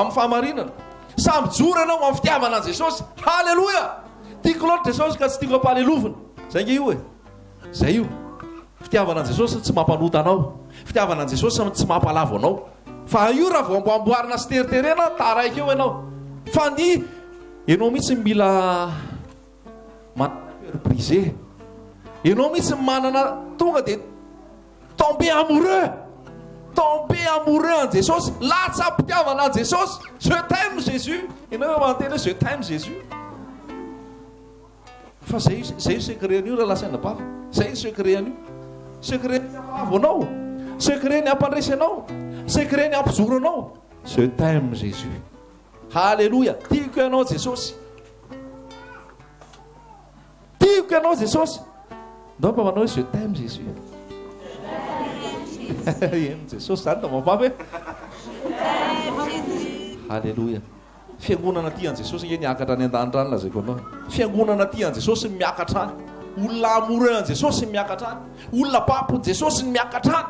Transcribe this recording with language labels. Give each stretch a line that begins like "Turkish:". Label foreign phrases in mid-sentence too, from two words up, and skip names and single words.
Malagasy: amin'ny fahamarinana samby joro ianao amin'ny fitiavana an jesosy halleloia tiako loatra jesosy ka tsy tiako ampalelovina zay nge io e zay io fitiavana an jesosy tsy mampanota anao fitiavana an jesosy tsy mampalavo anao fa io raha vao amboamboarina sy teriterena taraiky eo ianao fa ny ianao mihitsy mila manaprise ianao mihitsy manana tonga dia
French: tomber amoureux
Malagasy: en Jesosy latsa pitiavana an jesosy
French: je t'aime Jésus
Malagasy: ianao hoe manteny hoe
French: je t'aime Jésus
Malagasy: fa zay secret-n'io raha lasaina bava zay ny secret io. Secret ny ampalavo anao, secret ny ampandresy anao, secret ny ampizoro anao.
French: Je t'aime Jésus.
Malagasy: Halleluja. Tiako ianao Jesosy, tiako ianao Jesosy. Ndao mba manao hoe
French: je t'aime Jésus.
Malagasy: Jesosy zany da mavavy. Halleluja. Fiangonana ty an Jesosy nge niakatra any an-danitra any lazaiko anao. Fiangonana ty an Jesosy miakatra any. Olona amora an Jesosy miakatra any. Olona papo Jesosy miakatra any.